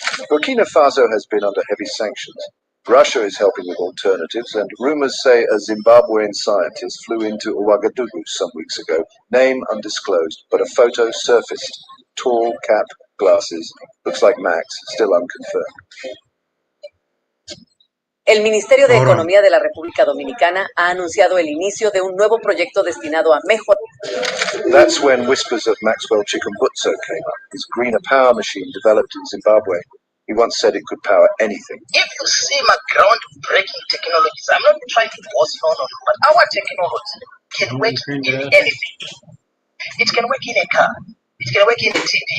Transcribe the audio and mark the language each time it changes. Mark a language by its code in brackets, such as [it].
[en] Burkina Faso has been under heavy sanctions. Russia is helping with alternatives, and rumors say a Zimbabwean scientist flew into Ouagadougou some weeks ago, name undisclosed, but a photo surfaced. Tall cap, glasses, looks like Max, still unconfirmed. [es] El Ministerio de Economía de la República Dominicana ha anunciado el inicio de un nuevo proyecto destinado a mejorar. [en] That's when whispers of Maxwell Chikumbutso came up, his greener power machine developed in Zimbabwe. He once said it could power anything. If you see my groundbreaking technologies, I'm not trying to boast, no, but our technology can work in anything. It can work in a car. It can work in a TV.